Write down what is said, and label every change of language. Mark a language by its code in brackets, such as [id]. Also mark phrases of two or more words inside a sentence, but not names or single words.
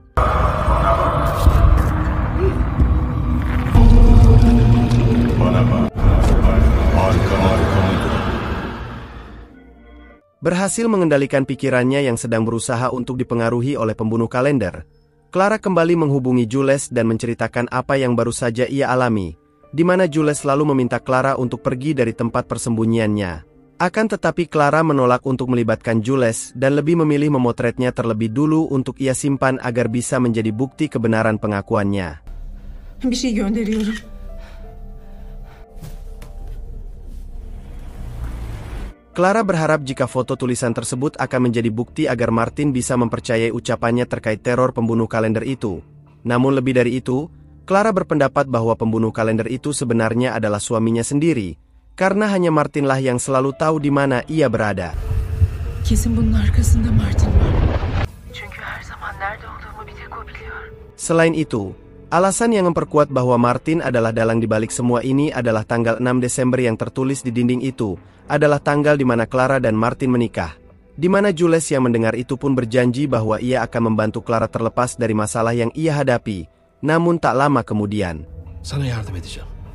[id] Berhasil mengendalikan pikirannya yang sedang berusaha untuk dipengaruhi oleh pembunuh kalender, Clara kembali menghubungi Jules dan menceritakan apa yang baru saja ia alami, di mana Jules lalu meminta Clara untuk pergi dari tempat persembunyiannya. Akan tetapi Clara menolak untuk melibatkan Jules dan lebih memilih memotretnya terlebih dulu untuk ia simpan agar bisa menjadi bukti kebenaran pengakuannya. [tr] Bir şey gönderiyorum. [id] Clara berharap jika foto tulisan tersebut akan menjadi bukti agar Martin bisa mempercayai ucapannya terkait teror pembunuh kalender itu. Namun lebih dari itu, Clara berpendapat bahwa pembunuh kalender itu sebenarnya adalah suaminya sendiri, karena hanya Martinlah yang selalu tahu di mana ia berada. [tr] Kesin bunun arkasında Martin var. Çünkü her zaman nerede olduğumu bir tek o biliyor. [id] Selain itu, alasan yang memperkuat bahwa Martin adalah dalang di balik semua ini adalah tanggal 6 Desember yang tertulis di dinding itu, adalah tanggal di mana Clara dan Martin menikah. Di mana Jules yang mendengar itu pun berjanji bahwa ia akan membantu Clara terlepas dari masalah yang ia hadapi. Namun tak lama kemudian, [tr] Sana yardım edeceğim.